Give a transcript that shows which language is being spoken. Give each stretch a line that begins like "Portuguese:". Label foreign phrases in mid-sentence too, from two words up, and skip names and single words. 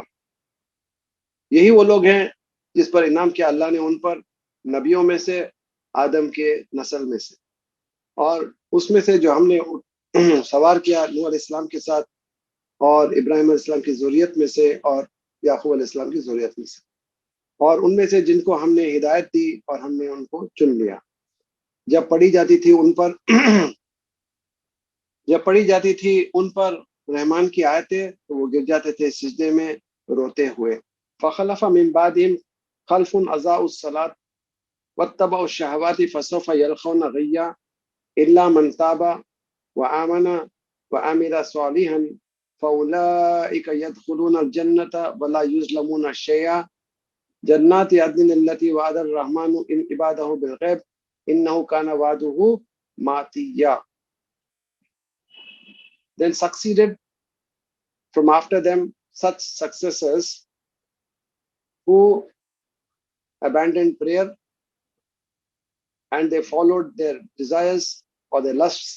Hindi: यही वो लोग हैं जिस पर इनाम किया अल्लाह ने उन पर, नबियों में से, आदम के नस्ल में से, और उसमें से जो हमने सवार किया नूह अलैहिस्सलाम के साथ, और इब्राहिम अलैहिस्सलाम की ज़ुर्रियत में से, और याकूब अलैहिस्सलाम की ज़ुर्रियत में से, और उनमें से जिनको हमने हिदायत दी और हमने उनको चुन लिया। जब पढ़ी जाती थी उन पर रहमान की आयतें, तो वो गिर जाते थे सिजदे में रोते हुए।
Arabic: فخلف من بعدهم خلف أضاعوا الصلاة واتبعوا الشهوات فسوف يلقون غيا إلا من تاب وآمن وعمل صالحا فأولئك يدخلون الجنة ولا يظلمون شيئا جنات عدن التي وعد الرحمن إن عباده بالغيب إنه كان وعده مأتيا.
English: Then succeeded from after them such successors who abandoned prayer and they followed their desires or their lusts.